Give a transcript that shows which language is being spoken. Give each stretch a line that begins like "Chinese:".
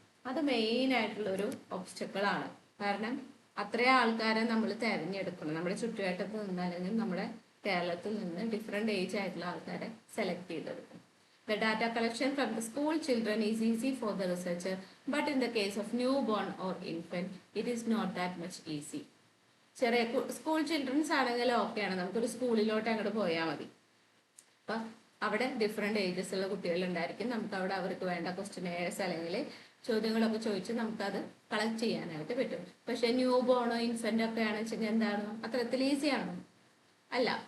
Malayalam: അത് മെയിൻ ആയിട്ടുള്ളൊരു ഒബ്സ്റ്റക്കിളാണ്. കാരണം അത്രയും ആൾക്കാരെ നമ്മൾ തിരഞ്ഞെടുക്കണം. നമ്മുടെ ചുറ്റുവട്ടത്ത് നിന്ന് അല്ലെങ്കിൽ നമ്മുടെ കേരളത്തിൽ നിന്ന് ഡിഫറെൻറ്റ് ഏജ് ആയിട്ടുള്ള ആൾക്കാരെ സെലക്ട് ചെയ്തെടുക്കും.
English: The data collection from the school children is easy for the researcher, but in the case of newborn or infant, it is not that much easy.
Malayalam: ചെറിയ സ്കൂൾ ചിൽഡ്രൻസ് ആണെങ്കിൽ ഓക്കെയാണ്, നമുക്കൊരു സ്കൂളിലോട്ട് അങ്ങോട്ട് പോയാൽ മതി. അപ്പം അവിടെ ഡിഫറെൻറ്റ് ഏജസ് ഉള്ള കുട്ടികളുണ്ടായിരിക്കും. നമുക്ക് അവിടെ അവർക്ക് വേണ്ട ക്വസ്റ്റ്യനേഴ്സ് അല്ലെങ്കിൽ ചോദ്യങ്ങളൊക്കെ ചോദിച്ച് നമുക്കത് കളക്ട് ചെയ്യാനായിട്ട് പറ്റും. പക്ഷെ ന്യൂ ബോണോ ഇൻഫന്റ് ഒക്കെ ആണെന്ന് വെച്ചാൽ എന്താണ് അത്രത്തിൽ ഈസി ആണോ? അല്ല.